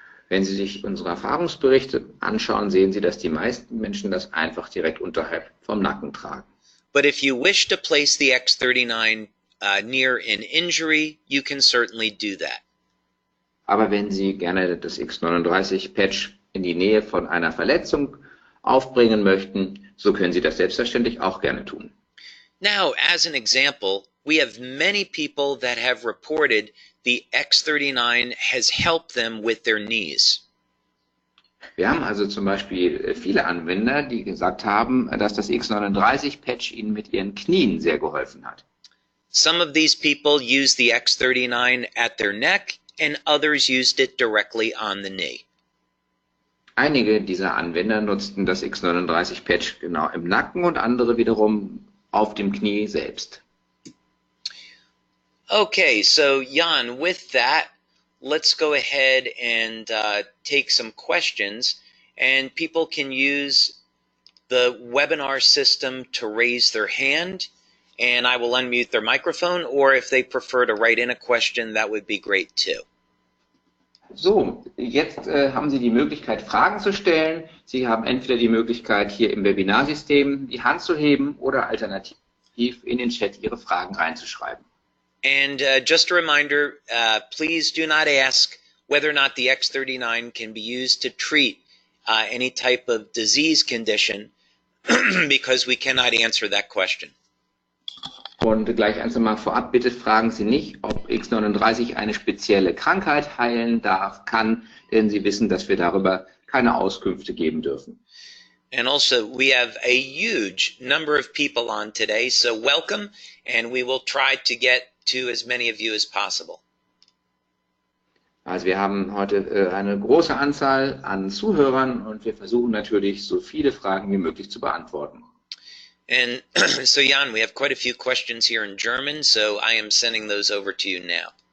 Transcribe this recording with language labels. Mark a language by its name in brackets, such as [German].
[German] Wenn Sie sich unsere Erfahrungsberichte anschauen, sehen Sie, dass die meisten Menschen das einfach direkt unterhalb vom Nacken tragen. [English] But if you wish to place the X39 near an injury, you can certainly do that. [German] Aber wenn Sie gerne das X39-Patch in die Nähe von einer Verletzung aufbringen möchten, so können Sie das selbstverständlich auch gerne tun. [English] Now, as an example, we have many people that have reported the X39 has helped them with their knees. [German] Wir haben also zum Beispiel viele Anwender, die gesagt haben, dass das X39-Patch ihnen mit ihren Knien sehr geholfen hat. [English] Some of these people used the X39 at their neck, and others used it directly on the knee. [German] Einige dieser Anwender nutzten das X39-Patch genau im Nacken und andere wiederum auf dem Knie selbst. [English] Okay, so Jan, with that, let's go ahead and take some questions, and people can use the webinar system to raise their hand, and I will unmute their microphone, or if they prefer to write in a question, that would be great too. [German] So, jetzt haben Sie die Möglichkeit, Fragen zu stellen. Sie haben entweder die Möglichkeit, hier im Webinarsystem die Hand zu heben oder alternativ in den Chat Ihre Fragen reinzuschreiben. [English] And just a reminder, please do not ask whether or not the X39 can be used to treat any type of disease condition because we cannot answer that question. [German] Und gleich eins einmal vorab, bitte fragen Sie nicht, ob X39 eine spezielle Krankheit heilen kann, denn Sie wissen, dass wir darüber keine Auskünfte geben dürfen. [English] And also, we have a huge number of people on today, so welcome, and we will try to get to as many of you as possible. [German] Also wir haben heute eine große Anzahl an Zuhörern und wir versuchen natürlich, so viele Fragen wie möglich zu beantworten. [English] And so, Jan, we have quite a few questions here in German, so I am sending those over to you now.